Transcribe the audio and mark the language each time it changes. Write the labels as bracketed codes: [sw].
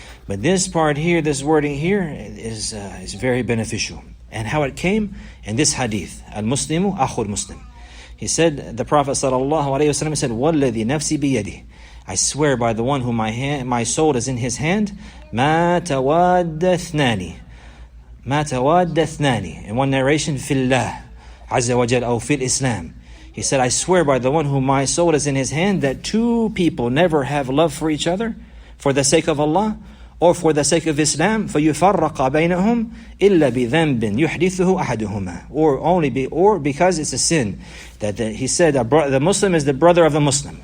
[en] But this part here, this wording here, is very beneficial. And how it came in this hadith, Al-Muslimu akhul Muslim. He said, the Prophet ﷺ said, وَالَّذِي نَفْسِي بِيَدِهِ. I swear by the one whom my soul is in his hand, مَا تَوَادَّ اثْنَانِ [ar] ما تواد اثنان. In one narration, في الله عز وجل أو في الإسلام. [en] He said, I swear by the one whom my soul is in his hand that two people never have love for each other for the sake of Allah or for the sake of Islam, فَيُفَرَّقَ بَيْنَهُمْ إِلَّا بِذَنْبٍ يُحْدِثُهُ أَحَدُهُمَا. Or because it's a sin. He said, the Muslim is the brother of the Muslim.